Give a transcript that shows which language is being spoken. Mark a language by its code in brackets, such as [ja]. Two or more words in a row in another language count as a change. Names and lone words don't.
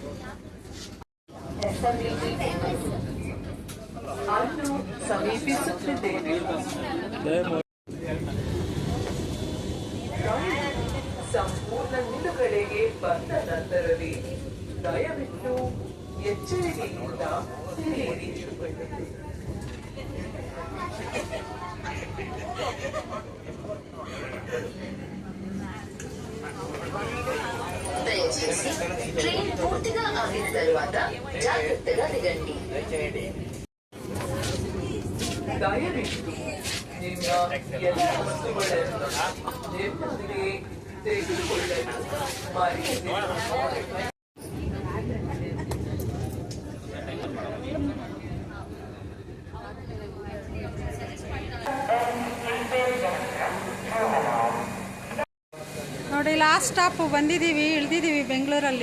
[kn] ಸಂಪೂರ್ಣ ನಿಲುಗಡೆಗೆ ಬಂದ ನಂತರವೇ ದಯವಿಟ್ಟು ಎಚ್ಚರಿಕೆಯಿಂದ ತಿಳಿಯಿರಿ. [te] దయచేసి ట్రైన్ పూర్తిగా ఆగిన తర్వాత జాగ్రత్తగా దిగండి. [kn] ದಯವಿಟ್ಟು ನಿಮ್ಮ ಎಲ್ಲ ವಸ್ತುಗಳನ್ನು ನಿಮ್ಮೊಂದಿಗೆ ತೆಗೆದುಕೊಳ್ಳಲು ಮರೆಯದಿರಿ. ನೋಡಿ, ಲಾಸ್ಟ್ ಸ್ಟಾಪ್ ಬಂದಿದ್ದೀವಿ, ಇಳಿದಿದ್ದೀವಿ ಬೆಂಗಳೂರಲ್ಲಿ.